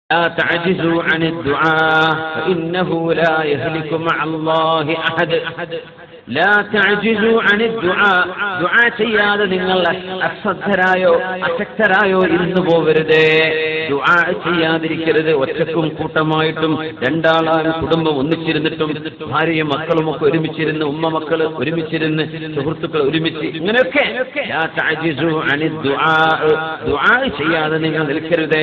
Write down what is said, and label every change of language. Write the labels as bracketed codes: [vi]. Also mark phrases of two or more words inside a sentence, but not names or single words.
[ar] لا تعجزوا عن الدعاء فإنه لا يهلك مع الله أحد لا تعجزوا عن الدعاء دعاء [ml] ചെയ്യാതെ നിങ്ങൾ അശ്രദ്ധരായോ അശക്തരായോ ഇരുന്നു പോവരുതേ. ദുആ ചെയ്യാതിരിക്കരുത്. ഒറ്റക്കും കൂട്ടമായിട്ടും രണ്ടാളായും കുടുംബം ഒന്നിച്ചിരുന്നിട്ടും ഭാര്യയും മക്കളും ഒക്കെ ഒരുമിച്ചിരുന്ന്, ഉമ്മ മക്കള് ഒരുമിച്ചിരുന്ന്, സുഹൃത്തുക്കൾ ഒരുമിച്ച്, ഇങ്ങനെയൊക്കെ [ar] لا تعجزوا عن [ml] ദുആ ചെയ്യാതെ നിങ്ങൾ നിൽക്കരുതേ.